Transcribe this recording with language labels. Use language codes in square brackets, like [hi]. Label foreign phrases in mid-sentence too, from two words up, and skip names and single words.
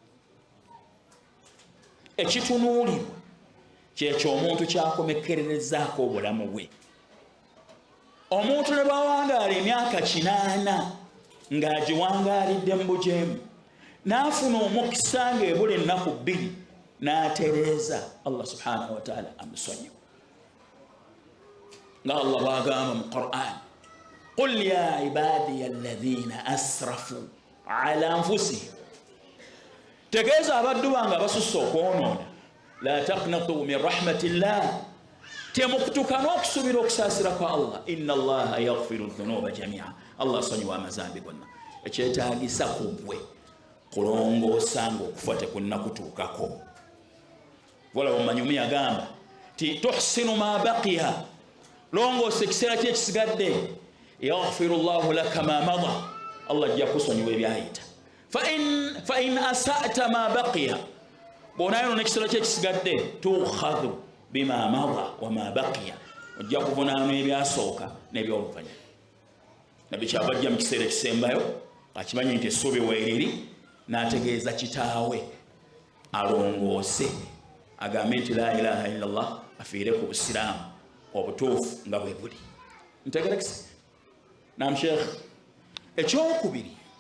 [lg] ekitunuulirwa kyekyo omuntu kyakomekkererezaako obulamu bwe omuntu ne bwawangaala emyaka 80 ng'agiwangaalidde mu bujeemu n'afuna omukisa ng'ebula ennaku 2 n'atereeza Allah [ar] سبحانه وتعالى [lg] amusonyiwa nga Allah bw'agamba mu Qur'an [ar] قل يا عبادي الذين أسرفوا على أنفسهم [lg] tegeeza abaddu bange abasusse okwonoona [ar] لا تقنطوا من رحمة الله [lg] temukutuka n'okusuubira okusaasira kwa Allah [ar] إن الله يغفر الذنوب جميعا [lg] Allah asonyiwa amazambi gonna ekyetaagisa ku ggwe kulongoosa ng'okufa tekunnakutuukako olaba omanyumi yagamba ti [ar] تحسن ما بقي [lg] longoosa ekiseera kye ekisigadde [ar] يغفر الله لك ما مضى [lg] Allah ajja kusonyiwa ebyayita [ar] فإن أسأت ما بقي [lg] bw'onaayonoona ekiseera kye ekisigadde [ar] تؤخذ بما مضى وما بقي [lg] ojja kuvunaanwa ebyasooka n'ebyoluvannyuma nabbi kyava ajja mu kiseera ekisembayo akimanyi nti essuubi weeriri n'ategeeza kitaawe alongoose agambe nti la ilaha illallah afiire ku busiraamu obutuufu nga bwe buli ntegerekese [ar] نعم شيخ [lg] ekyokubiri